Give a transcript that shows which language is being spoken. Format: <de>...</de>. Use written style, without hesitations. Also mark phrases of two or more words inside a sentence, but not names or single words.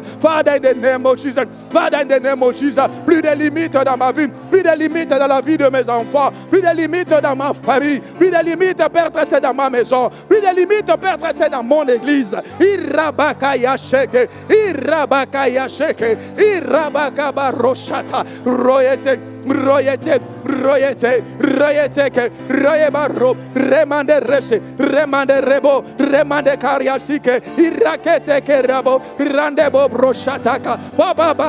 <en>Father, in the name of Jesus, Father, in the name of Jesus,</en> <fr>plus de limites dans ma vie, plus de limites dans la vie de mes enfants, plus de limites dans ma famille, plus de limites, Père Tressé, dans ma maison, plus de limites, Père Tressé, dans mon église. Irabakaya sheke, Irabakaya sheke, Irabakaba roshata, royete, royete, royete, royete, royebaro, remande rese, remande rebo, remande kariasike, irakete kerabo, randebo broshataka, baba</fr>